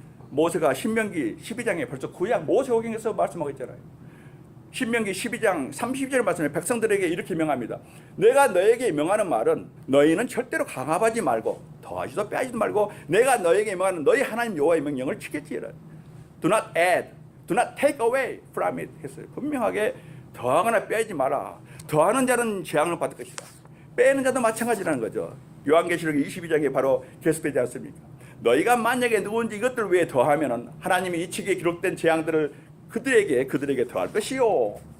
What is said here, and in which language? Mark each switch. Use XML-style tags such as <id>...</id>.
<ko>모세가 신명기 12장에 벌써 구약 모세오경에서 말씀하고 있잖아요. 신명기 12장 32절 말씀에 백성들에게 이렇게 명합니다. 내가 너에게 명하는 말은 너희는 절대로 강압하지 말고 더하지도 빼하지도 말고 내가 너에게 명하는 너희 하나님 여호와의 명령을 지켰지라.</ko> <en>Do not add, do not take away from it</en> <ko>했어요. 분명하게 더하거나 빼지 마라. 더하는 자는 재앙을 받을 것이다. 빼는 자도 마찬가지라는 거죠. 요한계시록 22장에 바로 계속되지 않습니까? 너희가 만약에 누군지 이것들 외에 더하면은 하나님이 이 책에 기록된 재앙들을 그들에게 더할 것이요.</ko>